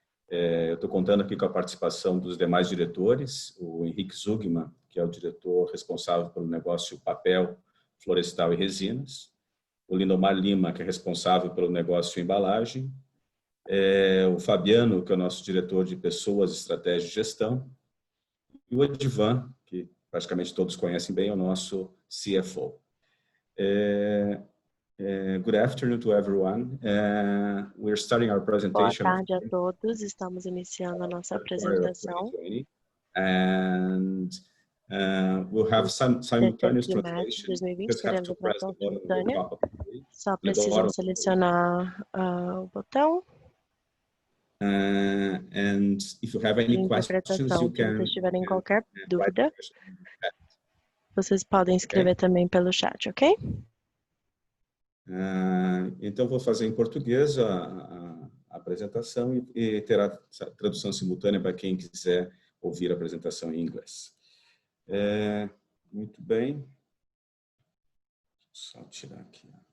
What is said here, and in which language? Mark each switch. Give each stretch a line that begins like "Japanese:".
Portuguese: Eu estou contando aqui com a participação dos demais diretores, o Henrique Zugman, que é o diretor responsável pelo negócio papel, florestal e resinas, o Lindomar Lima, que é responsável pelo negócio embalagem, o Fabiano, que é o nosso diretor de pessoas, estratégia e gestão, e o Edivan, que praticamente todos conhecem bem, é o nosso CFO.
English: Good afternoon to everyone. We're starting our presentation.
Portuguese: Boa tarde a todos. Estamos iniciando a nossa apresentação.
English: And we'll have simultaneous translation.
Portuguese: 2020, teremos a tradução simultânea. Só precisam selecionar o botão.
English: And if you have any questions, you can.
Portuguese: Se vocês tiverem qualquer dúvida, vocês podem escrever também pelo chat, ok? Então, vou fazer em português a apresentação e terá tradução simultânea para quem quiser ouvir a apresentação em inglês. Muito bem. Só tirar aqui.